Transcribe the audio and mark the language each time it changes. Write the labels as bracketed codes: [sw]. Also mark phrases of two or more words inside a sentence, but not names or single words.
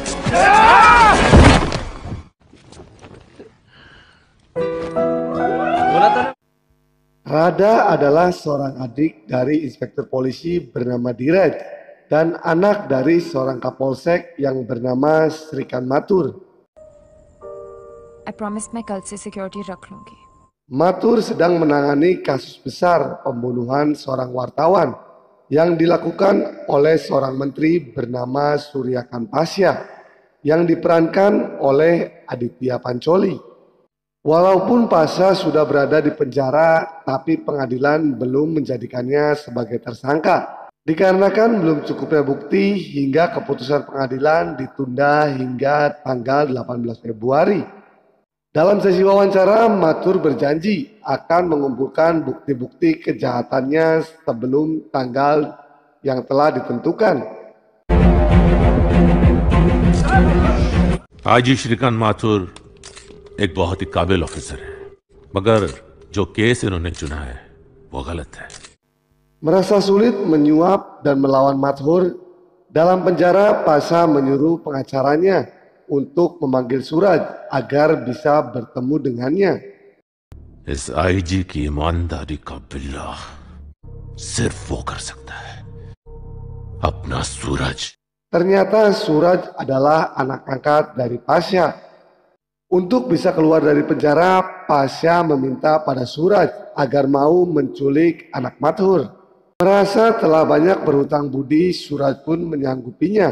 [id] Rada adalah seorang adik dari inspektur polisi bernama Diraj dan anak dari seorang kapolsek yang bernama Srikan Mathur. [en] I promise [hi] मैं कल से सिक्योरिटी रख लूंगी. [id] Mathur sedang menangani kasus besar pembunuhan seorang wartawan yang dilakukan oleh seorang menteri bernama Suryakan Pasya yang diperankan oleh Aditya Pancoli. Walaupun Pasha sudah berada di penjara, tapi pengadilan belum menjadikannya sebagai tersangka. Dikarenakan belum cukupnya bukti hingga keputusan pengadilan ditunda hingga tanggal 18 Februari. Dalam sesi wawancara, Mathur berjanji akan mengumpulkan bukti-bukti kejahatannya sebelum tanggal yang telah ditentukan. [hi] आईजी श्रीकांत माथुर एक बहुत ही काबिल ऑफिसर है, मगर जो केस इन्होंने चुना है वो गलत है. [id] Merasa sulit menyuap dan melawan Mathur, dalam penjara Pasha menyuruh pengacaranya untuk memanggil Suraj agar bisa bertemu dengannya. [hi] इस आईजी की ईमानदारी का बिल्ला सिर्फ वो कर सकता है, अपना सूरज. [id] Ternyata Suraj adalah anak angkat dari Pasha. Untuk bisa keluar dari penjara, Pasha meminta pada Suraj agar mau menculik anak Mathur. Merasa telah banyak berhutang budi, Suraj pun menyanggupinya.